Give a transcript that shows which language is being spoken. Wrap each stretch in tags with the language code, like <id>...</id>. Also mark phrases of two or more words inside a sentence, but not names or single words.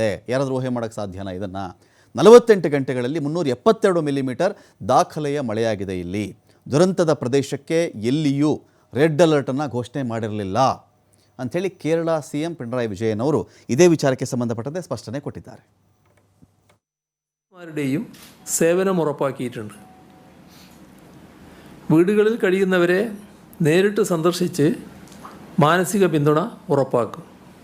<kn>ಯಾರಾದರೂ ಊಹೆ ಮಾಡೋಕ್ಕೆ ಸಾಧ್ಯನಾ ಇದನ್ನು? 48 ಗಂಟೆಗಳಲ್ಲಿ 372 ಮಿಲಿಮೀಟರ್ ದಾಖಲೆಯ ಮಳೆಯಾಗಿದೆ. ಇಲ್ಲಿ ದುರಂತದ ಪ್ರದೇಶಕ್ಕೆ ಎಲ್ಲಿಯೂ</kn> <en>red alert</en> <kn>ಘೋಷಣೆ ಮಾಡಿರಲಿಲ್ಲ ಅಂಥೇಳಿ ಕೇರಳ CM ಪಿಣರಾಯಿ ವಿಜಯನ್ ಅವರು ಇದೇ ವಿಚಾರಕ್ಕೆ ಸಂಬಂಧಪಟ್ಟಂತೆ ಸ್ಪಷ್ಟನೆ ಕೊಟ್ಟಿದ್ದಾರೆ.</kn> <ml>യും സേവനം ഉറപ്പാക്കിയിട്ടുണ്ട്. വീടുകളിൽ കഴിയുന്നവരെ നേരിട്ട് സന്ദർശിച്ച് മാനസിക പിന്തുണ ഉറപ്പാക്കും.</ml>